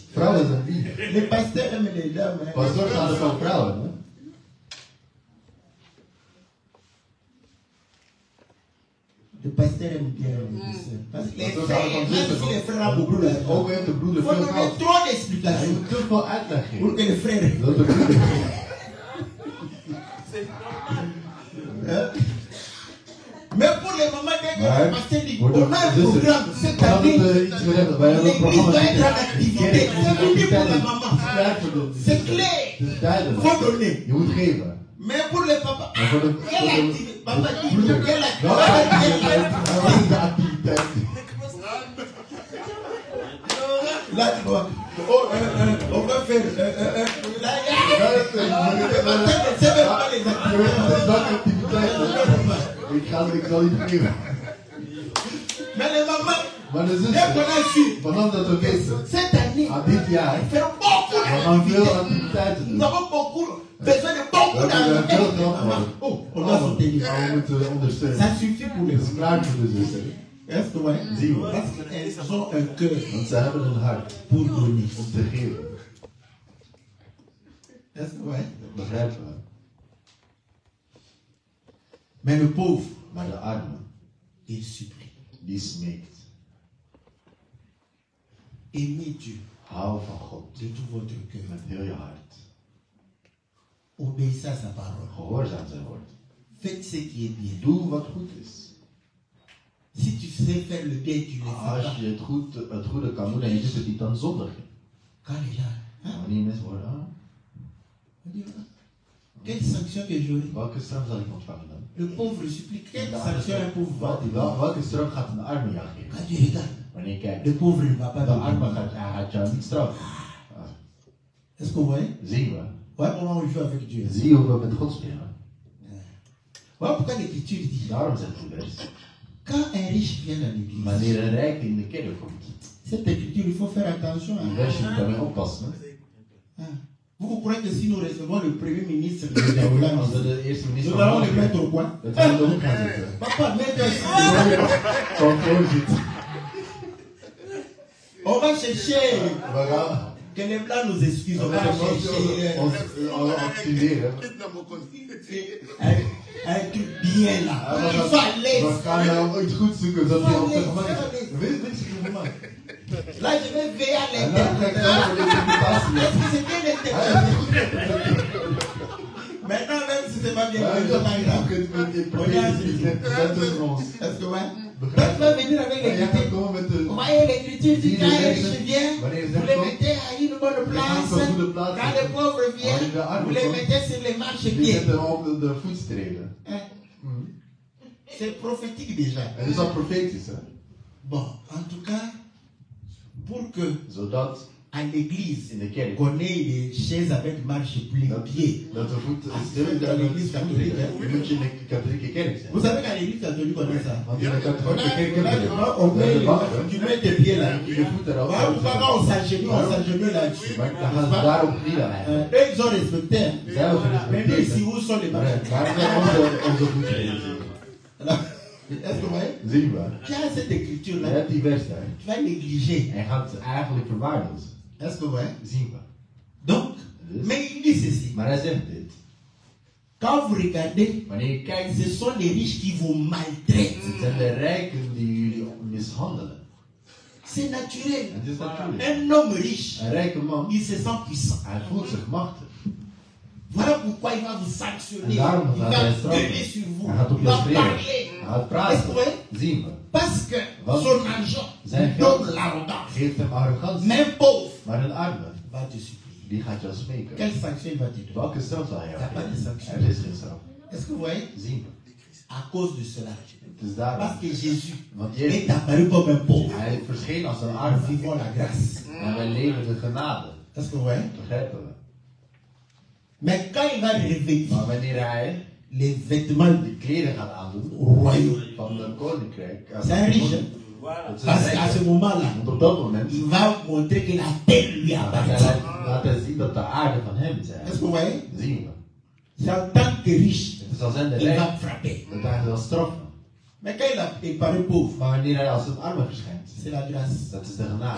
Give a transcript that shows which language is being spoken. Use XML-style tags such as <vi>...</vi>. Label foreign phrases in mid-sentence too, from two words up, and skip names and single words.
<nl>Vrouwen zijn lief.</nl> <fr>Les pasteurs aiment les dames. Hein.</fr> <nl>Pastoors houden van vrouwen. Hè?</nl> <fr>Les pasteurs aiment bien les sœurs. Parce que les</fr> <nl>Pastoors</nl> <fr>frères,</fr> <nl>houden van</nl> <fr>même</fr> <nl>zussen.</nl> <fr>si les frères ont beaucoup</fr> <nl>Ook</nl> <fr>d'argent,</fr> <nl>heeft de broeder</nl> <fr>il faut</fr> <nl>veel</nl> <fr>donner</fr> <nl>geld.</nl> <fr>trop</fr> <nl>Je</nl> <fr>d'explications</fr> <nl>moet te veel uitleg</nl> <fr>pour</fr> <nl>geven.</nl> <fr>que les frères.</fr> <nl>Dat de broeder.</nl> <fr>Hein? Mais pour les mamans, dès que</fr> <nl>Maar</nl> <fr>le pasteur dit,</fr> <nl>voor de</nl> <fr>on a un</fr> <nl>zussen,</nl> <fr>programme cette</fr> <nl>we</nl> <fr>année,</fr> <nl>hadden iets gezegd, wij hebben een</nl> <fr>l'église</fr> <nl>programma</nl> <fr>doit être en</fr> <nl>gezegd.</nl> <fr>activité. C'est fini pour la maman. C'est clair.</fr> <nl>Het is duidelijk.</nl> <fr>Faut donner.</fr> <nl>Je moet geven.</nl> <fr>Mais pour les papas,</fr> <nl>Maar voor de</nl> <fr>quelle activité? Papa dit,</fr> <nl>broeder.</nl> <fr>quelle</fr> <nl>Welke</nl> <fr>activité?</fr> <nl>activiteit? Wat is de activiteit?</nl> <fr>Là, tu vois. Oh, on va faire. Là, c'est même pas les activités.</fr> <nl>Welke activiteit? Ik zal niet geven.</nl> <fr>Mais les mamans,</fr> <nl>Maar de</nl> <fr>dès qu'on</fr> <nl>zussen,</nl> <fr>a su,</fr> <nl>vanaf dat we weten,</nl> <fr>cette année,</fr> <nl>aan dit jaar,</nl> <fr>on fait beaucoup</fr> <nl>we gaan veel</nl> <fr>d'activités.</fr> <nl>activiteiten</nl> <fr>Nous</fr> <nl>doen.</nl> <fr>avons beaucoup, besoin de beaucoup</fr> <nl>We hebben veel</nl> <fr>d'argent.</fr> <nl>geld nodig.</nl> <fr>Oh, on doit soutenir.</fr> <nl>Maar we moeten ondersteunen.</nl> <fr>Ça suffit pour les</fr> <nl>Het is klaar voor de zussen.</nl> <fr>Est-ce que ouais?</fr> <nl>Zie je?</nl> <fr>Parce qu'elles ont un cœur</fr> <nl>Want ze hebben een hart</nl> <fr>pour donner.</fr> <nl>om te geven.</nl> <fr>Est-ce que ouais?</fr> <nl>Dat begrijpen we.</nl> <fr>Mais le pauvre,</fr> <nl>Maar de arme,</nl> <fr>il supplie.</fr> <nl>die smeekt.</nl> <fr>Aimez Dieu</fr> <nl>Hou van God</nl> <fr>de tout votre cœur.</fr> <nl>met heel je hart.</nl> <fr>Obéissez à sa parole.</fr> <nl>Gehoorzaam zijn woord.</nl> <fr>Faites ce qui est bien.</fr> <nl>Doe wat goed is.</nl> <fr>Si tu sais faire le bien, tu le fais</fr> <nl>Als</nl> <fr>pas.</fr> <nl>je het goede kan doen en je doet het niet, dan zondig je.</nl> <fr>Quand les gens, hein,</fr> <nl>Wanneer mensen worden,</nl> <fr>on dit, ah, quelle sanction que j'aurai?</fr> <nl>welke straf zal ik ontvangen dan?</nl> <fr>Le pauvre supplie. Quelle</fr> <nl>De</nl> <fr>sanction un pauvre va avoir?</fr> <nl>Welke straf gaat een arme jou geven?</nl> <fr>Quand tu regardes,</fr> <nl>Wanneer je kijkt,</nl> <fr>le pauvre ne va pas</fr> <nl>de arme</nl> <fr>donner.</fr> <nl>gaat jou niet straffen.</nl> <fr>Est-ce que vous voyez?</fr> <nl>Zie je?</nl> <fr>Ouais, comment on joue avec Dieu?</fr> <nl>Zie je hoe we met God spelen?</nl> <fr>Voilà pourquoi l'Écriture dit,</fr> <nl>Daarom zegt de vers.</nl> <fr>quand un riche vient dans l'église,</fr> <nl>Wanneer een rijk in de kerk komt,</nl> <fr>cette écriture, il faut faire attention.</fr> <nl>die</nl> <fr>Hein.</fr> <nl>vers moet daarmee oppassen.</nl> <fr>Vous croyez que si nous recevons le premier ministre de la Hollande,</fr> <nl>Als we de eerste minister</nl> <fr>nous allons le mettre au coin?</fr> <nl>dat we hem erop gaan zetten.</nl> <fr>Papa, mets-le</fr> <nl>Van voorzitter.</nl> <fr>On va chercher.</fr> <nl>We gaan</nl> <fr>Que les blancs nous excusent. On va chercher</fr> <nl>ons activeren.</nl> <fr>un truc bien là. Il fallait.</fr> <nl>We gaan nou iets goed zoeken zodat hij op zijn gemak is. Weet je op gemak?</nl> <fr>Là, je vais veiller à</fr> <nl>En dan ga ik</nl> <fr>l'interprétation.</fr> <nl>zo voor de interpretatie.</nl> <fr>Est-ce que c'est bien interprété? Maintenant, même si c'est pas bien</fr> <nl>Ja,</nl> <fr>interprété,</fr> <nl>dat</nl> <fr>c'est pas grave.</fr> <nl>is het voor ons.</nl> <fr>Est-ce que ouais? Quand tu vas venir avec</fr> <nl>En jij gaat</nl> <fr>l'écriture,</fr> <nl>komen met de...</nl> <fr>vous voyez l'écriture dit quand un riche vient,</fr> <nl>Wanneer</nl> <fr>vous les</fr> <nl>komt,</nl> <fr>mettez à une bonne place.</fr> <nl>op een goede plaats</nl> <fr>Quand les pauvres viennent, vous les mettez sur les marches</fr> <nl>die</nl> <fr>pieds.</fr> <nl>zetten op de voetstreden.</nl> <fr>Hein? C'est prophétique déjà.</fr> <nl>Het is al profetisch, hè?</nl> <fr>Bon, en tout cas, pour que</fr> <nl>Zodat</nl> <fr>à l'église,</fr> <nl>in de kerk</nl> <fr>qu'on ait des chaises avec marche pieds.</fr> <nl>dat de voet stil</nl> <fr>Dans l'église catholique, hein.</fr> <nl>Je moet je in de katholieke kerk zijn.</nl> <fr>Vous savez qu'à l'église catholique, on a ça.</fr> <nl>Want in de</nl> <fr>On</fr> <nl>katholieke kerk</nl> <fr>a</fr> <nl>hebben</nl> <fr>le</fr> <nl>we</nl> <fr>banc, on met, tu mets tes pieds là.</fr> <nl>je voeten erop.</nl> <fr>Voilà pourquoi quand on s'agenouille là-dessus.</fr> <nl>Maar dan gaan ze daarop knielen eigenlijk.</nl> <fr>Eux, ils ont respecté. Hein.</fr> <nl>Zij hebben</nl> <fr>Mais nous, ici,</fr> <nl>gerespecteerd.</nl> <fr>où sont les marches?</fr> <nl>Waar zijn onze voetstreden?</nl> <fr>Est-ce que vous voyez?</fr> <nl>Zien we.</nl> <fr>Tu as cette</fr> <nl>Je</nl> <fr>écriture-là,</fr> <nl>hebt die vers daar.</nl> <fr>tu vas négliger.</fr> <nl>En gaat het eigenlijk verwaarlozen.</nl> <fr>Est-ce que vous voyez?</fr> <nl>Zien we.</nl> <fr>Donc, mais il dit ceci.</fr> <nl>Maar hij zegt dit.</nl> <fr>Quand vous regardez,</fr> <nl>Wanneer je kijkt,</nl> <fr>ce sont les riches qui vous maltraitent.</fr> <nl>het zijn de rijken die jullie mishandelen.</nl> <fr>C'est naturel.</fr> <nl>Het is natuurlijk.</nl> <fr>Un homme riche,</fr> <nl>Een rijke man,</nl> <fr>il se sent puissant.</fr> <nl>hij voelt zich machtig.</nl> <fr>Voilà pourquoi il va vous sanctionner.</fr> <nl>En</nl> <fr>Il</fr> <nl>daarom</nl> <fr>va</fr> <nl>gaat hij straffen.</nl> <fr>gueuler sur vous.</fr> <nl>Hij gaat op</nl> <fr>Il</fr> <nl>je</nl> <fr>va</fr> <nl>spreken.</nl> <fr>parler.</fr> <nl>Hij gaat</nl> <fr>Est-ce que</fr> <nl>praten.</nl> <fr>vous voyez?</fr> <nl>Zien we.</nl> <fr>Parce que</fr> <nl>Wat?</nl> <fr>son argent</fr> <nl>Zijn</nl> <fr>lui</fr> <nl>geld</nl> <fr>donne l'arrogance.</fr> <nl>geeft hem arrogantie.</nl> <fr>Mais un pauvre</fr> <nl>Maar een arme,</nl> <fr>va te supplier.</fr> <nl>die gaat jou smeken.</nl> <fr>Quelle sanction il va te donner?</fr> <nl>Welke straf zal hij jou Ja, maar die geven? sanctie. Er is geen straf.</nl> <fr>Est-ce que vous voyez?</fr> <nl>Zien we.</nl> <fr>À cause de cela.</fr> <nl>Het is daarom.</nl> <fr>Parce que Jésus</fr> <nl>Want</nl> <fr>est</fr> <nl>Jezus,</nl> <fr>apparu comme un pauvre.</fr> <nl>hij verscheen als een</nl> <fr>Nous</fr> <nl>arme.</nl> <fr>vivons la grâce.</fr> <nl>En wij leven de genade.</nl> <fr>Est-ce que vous voyez?</fr> <nl>Begrijpen we.</nl> <fr>Mais quand il va revêtir</fr> <nl>Maar wanneer hij</nl> <fr>les vêtements</fr> <nl>de kleren gaat aandoen</nl> <fr>royaux,</fr> <nl>van de koninkrijk. als</nl> <fr>c'est un riche.</fr> <nl>het is een</nl> <fr>Parce qu'à</fr> <nl>rijke.</nl> <fr>ce moment-là,</fr> <nl>Want op dat moment</nl> <fr>il va montrer que la terre lui appartient.</fr> <nl>laat hij zien dat de aarde van hem is.</nl> <fr>Est-ce que vous voyez?</fr> <nl>Zien we.</nl> <fr>C'est en tant que riche,</fr> <nl>Het is als zijn de</nl> <fr>il</fr> <nl>rijk</nl> <fr>va frapper.</fr> <nl>dat hij zal straffen.</nl> <fr>Mais quand il paraît pauvre,</fr> <nl>Maar wanneer hij als een arme verschijnt,</nl> <fr>c'est la grâce.</fr> <nl>dat is de genade.</nl>